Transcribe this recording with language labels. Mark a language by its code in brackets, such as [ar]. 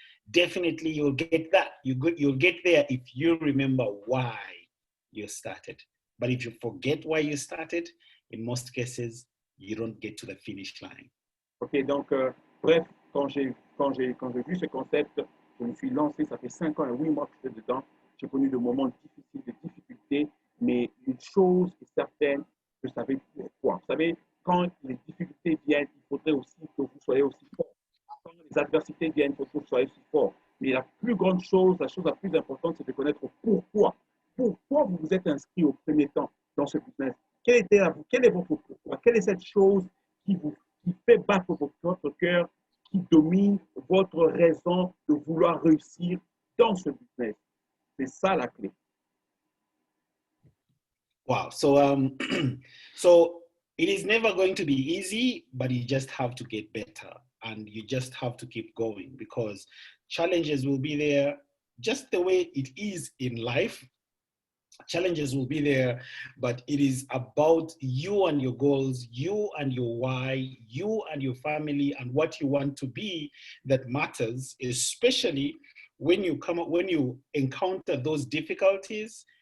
[en] Definitely you'll get that. You'll get there if you remember why you started. But if you forget why you started, in most cases, you don't get to the finish line. [fr] Ok, donc, bref, quand j'ai vu ce concept, je me suis lancé, ça fait 5 ans et 8 mois que j'étais dedans. J'ai connu de moments difficiles, de difficultés, mais une chose est certaine, je savais pourquoi. Vous savez, quand les difficultés viennent, il faudrait aussi que vous soyez aussi fort. Quand les adversités viennent, il faut que vous soyez aussi fort. Mais la plus grande chose, la chose la plus importante, c'est de connaître pourquoi. Pourquoi vous vous êtes inscrit au premier temps dans ce business? Quel est votre pourquoi? Quelle est cette chose qui fait battre votre cœur, qui domine votre raison de vouloir réussir dans ce business? C'est ça la clé. [en] Wow. So so it is never going to be easy, but you just have to get better and you just have to keep going, because challenges will be there just the way it is in life. Challenges will be there, but it is about you and your goals, you and your why, you and your family, and what you want to be that matters, especially when you encounter those difficulties.